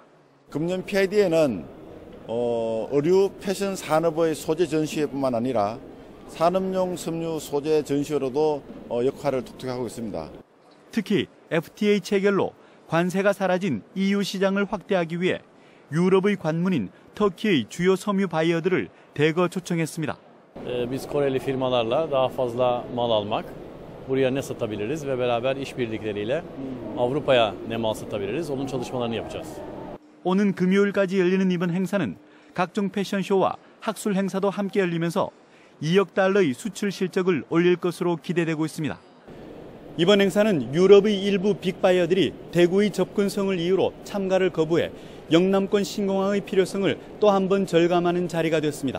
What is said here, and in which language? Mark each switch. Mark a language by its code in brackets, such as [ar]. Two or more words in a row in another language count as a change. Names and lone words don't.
[ko] 금년 PID에는 의류 패션 산업의 소재 전시회뿐만 아니라 산업용 섬유 소재 전시회로도 역할을 독특하고 있습니다. 특히 FTA 체결로 관세가 사라진 EU 시장을 확대하기 위해 유럽의 관문인 터키의 주요 섬유 바이어들을 대거 초청했습니다. [tr] Biz Koreli firmalarla daha fazla mal almak, buraya ne satabiliriz ve beraber işbirlikleriyle Avrupa'ya ne mal satabiliriz, onun çalışmalarını yapacağız. [ko] 오는 금요일까지 열리는 이번 행사는 각종 패션쇼와 학술 행사도 함께 열리면서 2억 달러의 수출 실적을 올릴 것으로 기대되고 있습니다. 이번 행사는 유럽의 일부 빅바이어들이 대구의 접근성을 이유로 참가를 거부해 영남권 신공항의 필요성을 또 한 번 절감하는 자리가 됐습니다.